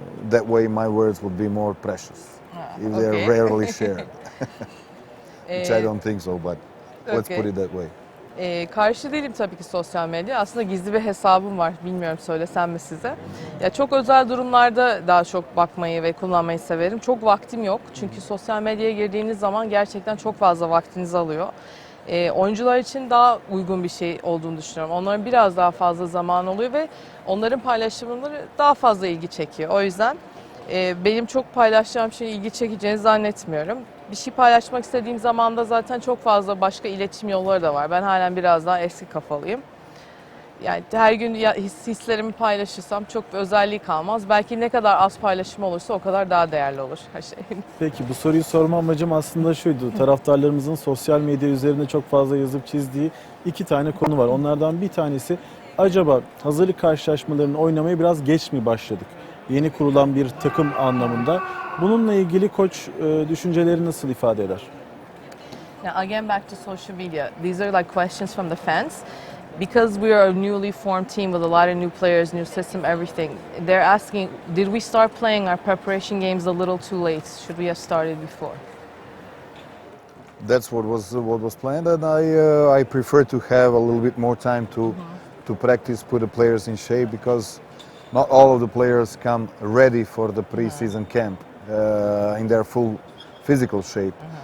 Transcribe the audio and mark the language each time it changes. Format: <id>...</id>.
<en>that way my words would be more precious if okay. they're rarely shared. Which I don't think so, but let's okay. put it that way.</en> <tr>Karşı değilim tabii ki sosyal medya. Aslında gizli bir hesabım var. Bilmiyorum söylesem mi size. Ya çok özel durumlarda daha çok bakmayı ve kullanmayı severim. Çok vaktim yok. Çünkü sosyal medyaya girdiğiniz zaman gerçekten çok fazla vaktinizi alıyor. Oyuncular için daha uygun bir şey olduğunu düşünüyorum. Onların biraz daha fazla zaman oluyor ve onların paylaşımları daha fazla ilgi çekiyor. O yüzden benim çok paylaşacağım şeyin ilgi çekeceğini zannetmiyorum. Bir şey paylaşmak istediğim zaman da zaten çok fazla başka iletişim yolları da var. Ben halen biraz daha eski kafalıyım. Yani her gün hislerimi paylaşırsam çok bir özelliği kalmaz. Belki ne kadar az paylaşım olursa o kadar daha değerli olur her şey. Peki bu soruyu sorma amacım aslında şuydu. Taraftarlarımızın sosyal medya üzerinde çok fazla yazıp çizdiği 2 tane konu var. Onlardan bir tanesi, acaba hazırlık karşılaşmalarını oynamaya biraz geç mi başladık? Yeni kurulan bir takım anlamında. Bununla ilgili koç düşünceleri nasıl ifade eder?</tr> <en>Now again back to social media. These are like questions from the fans. Because we are a newly formed team with a lot of new players, new system, everything. They're asking, did we start playing our preparation games a little too late? Should we have started before? That's what was planned, and I prefer to have a little bit more time to practice, put the players in shape, because not all of the players come ready for the pre-season camp in their full physical shape.</en>